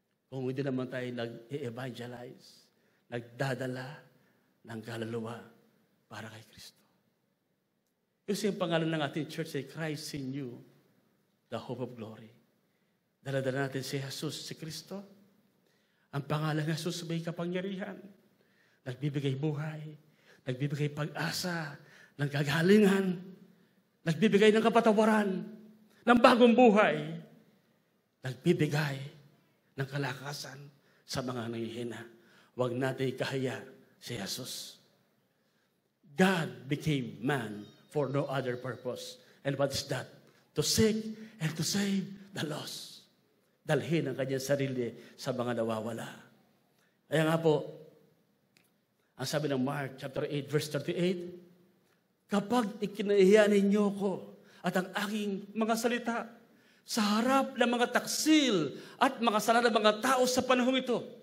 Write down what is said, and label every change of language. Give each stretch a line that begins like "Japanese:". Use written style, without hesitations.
Filipino: Kung hindi naman tayo nag-evangelize, nagdadala ng kaluluwa para kay Kristo. Kasi yung pangalan ng ating church ay
English: Christ in you, the hope of glory.
Filipino: Dala-dala natin si Jesus, si Kristo. Ang pangalan ng Jesus may kapangyarihan. Nagbibigay buhay, nagbibigay pag-asa, ng kagalingan, nagbibigay ng kapatawaran, ng bagong buhay, nagbibigay ng kalakasan sa mga nanghihina. Huwag natin ikahiya si Jesus.
English: God became man for no other purpose. And what is that? To seek and to save the lost.
Filipino: Dalhin ang kanyang sarili sa mga nawawala. Kaya nga po, ang sabi ng Mark chapter 8, verse 38, kapag ikinahiya ninyo ko at ang aking mga salita sa harap ng mga taksil at mga sala ng mga tao sa panahong ito.